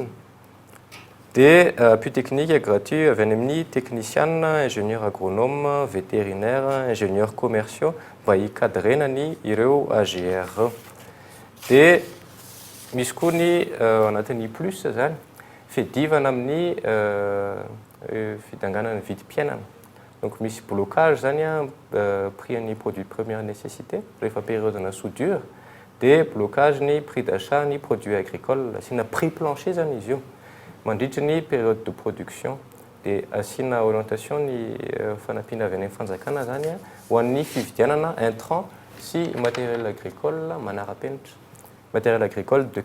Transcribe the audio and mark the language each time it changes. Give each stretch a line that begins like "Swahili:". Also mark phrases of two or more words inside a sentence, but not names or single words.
Malagasy: Dia
French: appui technique et gratuit
Malagasy: avy any amin'ny
French: technicien, ingénieur agronome, vétérinaire, ingénieurs commerciaux
Malagasy: mba hikadrena ny ireo AGR. Dia misy koa ny anatin'ny plus zany fidivana amin'ny fidanganana vidim-piainana. Donc misy blocage zany prix ny
French: produit de première nécessité
Malagasy: rehefa
French: période soudure
Malagasy: dia blocage ny
French: prix d'achat
Malagasy: ny
French: produits agricoles
Malagasy: asiana
French: prix plancher
Malagasy: zany izy io mandritry ny
French: période de production
Malagasy: dia asiana orientation ny fanampiana avy any fanjakana zany ho an'ny fividianana intrant sy
French: matériel agricole
Malagasy: manara-penitra,
French: matériel agricole de qualité.